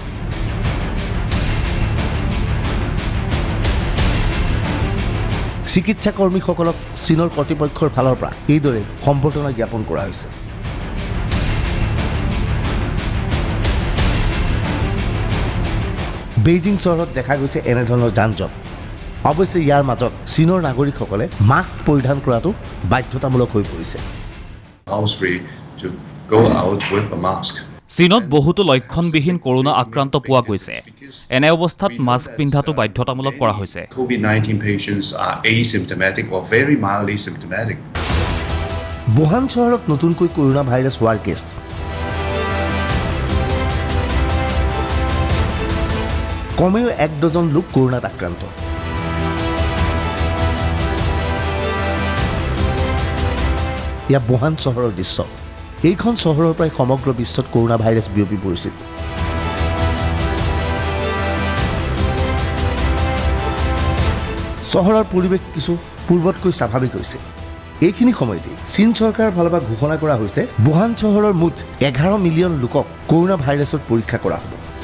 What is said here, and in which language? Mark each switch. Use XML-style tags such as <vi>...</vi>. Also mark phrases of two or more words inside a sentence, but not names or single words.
<as>চিকিৎসা কৰ্মীসকলক চীনৰ কৰ্তৃপক্ষৰ ফালৰ পৰা এইদৰে সম্বৰ্ধনা জ্ঞাপন কৰা হৈছে বেইজিং চহৰত দেখা গৈছে এনেধৰণৰ যান-জঁট অৱশ্যে ইয়াৰ মাজত চীনৰ নাগৰিকসকলে মাস্ক পৰিধান কৰাটো বাধ্যতামূলক হৈ পৰিছে</as> <en>always free to go out with a mask.</en> <as>চীনত বহুতো লক্ষণবিহীন কৰোনা আক্ৰান্ত পোৱা গৈছে এনে অৱস্থাত মাস্ক পিন্ধাটো বাধ্যতামূলক কৰা হৈছে</as> <en>COVID-19 patients are asymptomatic or very mildly symptomatic.</en> <as>বুহান চহৰত নতুনকৈ কৰোনা ভাইৰাছ হোৱাৰ কেছ কমেও 1 ডজন লোক কৰোনাত আক্ৰান্ত ইয়া বুহান চহৰৰ দৃশ্য এইখন চহৰৰ পৰাই সমগ্ৰ বিশ্বত কৰোনা ভাইৰাছ বিয়পি পৰিছিল চহৰৰ পৰিৱেশ কিছু পূৰ্বতকৈ স্বাভাৱিক হৈছে এইখিনি সময়তে চীন চৰকাৰৰ ফালৰ পৰা ঘোষণা কৰা হৈছে বুহান চহৰৰ মুঠ 11 মিলিয়ন লোকক কৰোনা ভাইৰাছৰ পৰীক্ষা কৰা হ'ব</as>